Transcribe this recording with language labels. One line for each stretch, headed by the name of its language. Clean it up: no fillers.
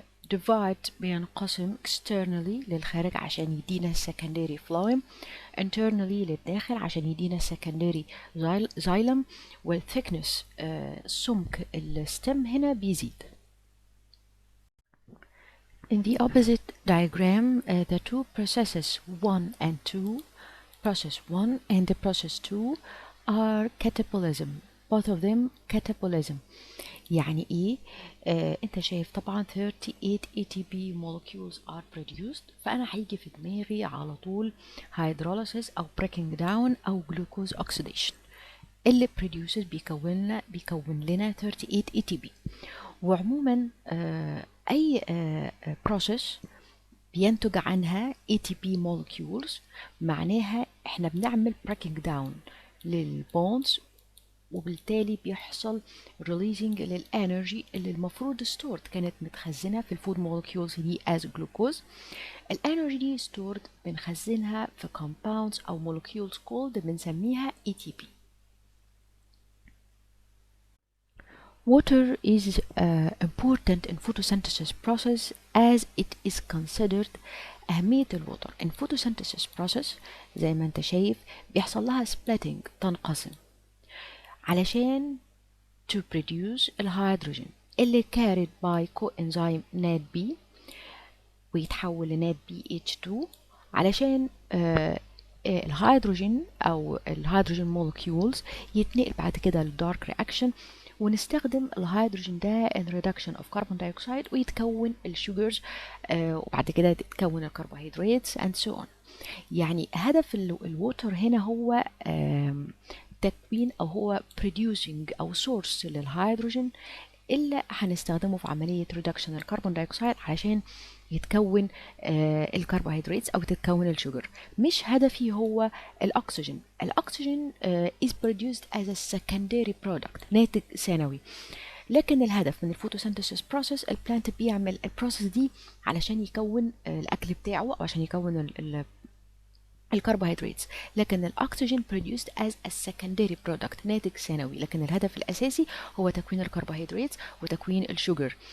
Arabic: ديفايد بينقسم externally للخارج عشان يدينا secondary phloem، internally للداخل عشان يدينا secondary xylem، والثيكنس سمك الستم هنا بيزيد.
English: In the opposite diagram, the two processes 1 and 2, process 1 and the process 2 are catabolism. Both of them catabolism.
Arabic: يعني ايه؟ انت شايف طبعا
English: 38 ATP molecules are produced،
Arabic: فانا هيجي في دماغي على طول hydrolysis او breaking down او glucose oxidation. اللي produces بيكون لنا 38 ATP. وعموما اي process بينتج عنها ATP molecules، معناها احنا بنعمل breaking down للبونز، وبالتالي بيحصل releasing للانرجي اللي المفروض stored كانت متخزنة في الفود molecules دي
English: as glucose.
Arabic: الانرجي دي stored بنخزنها في compounds او
English: molecules called
Arabic: بنسميها ATP.
English: Water is important in photosynthesis process as it is considered.
Arabic: أهمية الوتر
English: in photosynthesis process
Arabic: زي ما انت شايف بيحصل لها splitting، تنقسم علشان
English: to produce
Arabic: الهيدروجين اللي
English: carried by coenzyme NADP
Arabic: ويتحول ل NADPH2 علشان الهيدروجين أو الهيدروجين molecules يتنقل بعد كده للدارك رياكشن، ونستخدم الهيدروجين ده
English: in reduction of carbon dioxide
Arabic: ويتكون الشوجرز، وبعد كده تتكون الكربوهيدرات
English: and so on.
Arabic: يعني هدف الووتر هنا هو تكوين أو هو producing أو source للهيدروجين اللي هنستخدمه في عملية reduction الكربون دايوكسيد علشان يتكون الكربوهيدرات أو تتكون الشوجر. مش هدفي هو الأكسجين. الأكسجين
English: is produced as a secondary product،
Arabic: ناتج ثانوي. لكن الهدف من الفوتوسينثيسيس بروسيس البلانت بيعمل البروسيس دي علشان يكون الأكل بتاعه أو عشان يكون الكربوهيدرات. لكن الأكسجين
English: produced as a secondary product،
Arabic: ناتج ثانوي. لكن الهدف الأساسي هو تكوين الكربوهيدرات وتكوين الشوجر.